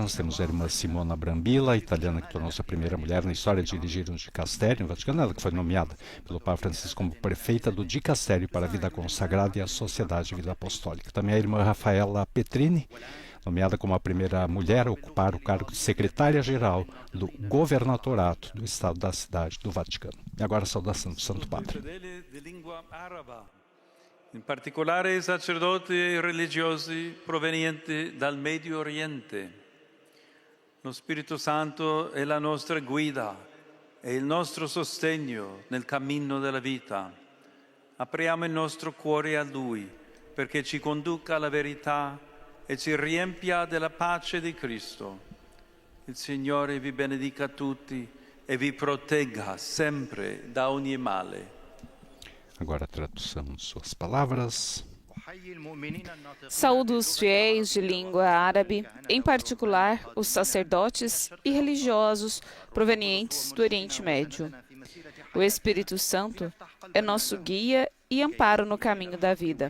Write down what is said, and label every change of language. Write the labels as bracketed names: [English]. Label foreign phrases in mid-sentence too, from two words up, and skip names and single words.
[Portuguese] Nós temos a irmã Simona Brambilla, italiana, que tornou-se a primeira mulher na história de dirigir um dicastério no Vaticano, ela que foi nomeada pelo Papa Francisco como prefeita do Dicastério para a Vida Consagrada e a Sociedade de Vida Apostólica. Também a irmã Rafaela Petrini, nomeada como a primeira mulher a ocupar o cargo de secretária-geral do Governatorato do Estado da Cidade do Vaticano. E agora a saudação do Santo Padre. [Italian] In particolare i sacerdoti religiosi provenienti dal Medio Oriente. Lo Spirito Santo è la nostra guida e il nostro sostegno nel cammino della vita. Apriamo il nostro cuore a Lui perché ci conduca alla verità e ci riempia della pace di Cristo. Il Signore vi benedica tutti e vi protegga sempre da ogni male. [Portuguese] Agora a tradução de suas palavras. Saúdo os fiéis de língua árabe, em particular os sacerdotes e religiosos provenientes do Oriente Médio. O Espírito Santo é nosso guia e amparo no caminho da vida.